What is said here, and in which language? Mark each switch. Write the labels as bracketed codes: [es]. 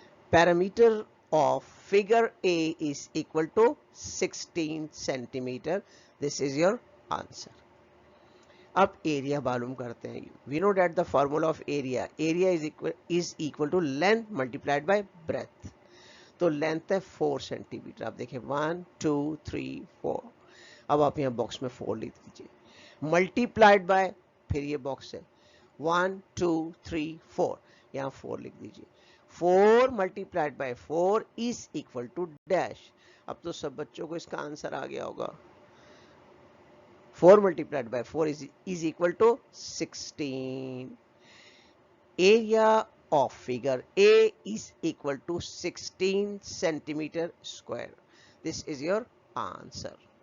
[en] Perimeter of figure A is equal to 16 centimeter. This is your answer. [ur] اب area معلوم کرتے ہیں. [en] We know that the formula of area is equal to length multiplied by breadth. [ur] تو length ہے 4 centi metre. آپ دیکھیں 1 2 3 4. اب آپ یہاں باکس میں 4 لکھ دیجئے. [en] multiplied by, [ur] پھر یہ باکس ہے 1 2 3 4. یہاں 4 لکھ دیجئے. [en] 4 multiplied by 4 is equal to dash. [ur] اب تو سب بچوں کو اس کا آنسر آ گیا ہوگا. [en] 4 multiplied by 4 is equal to 16. Area of figure A is equal to 16 centimeter square. This is your answer.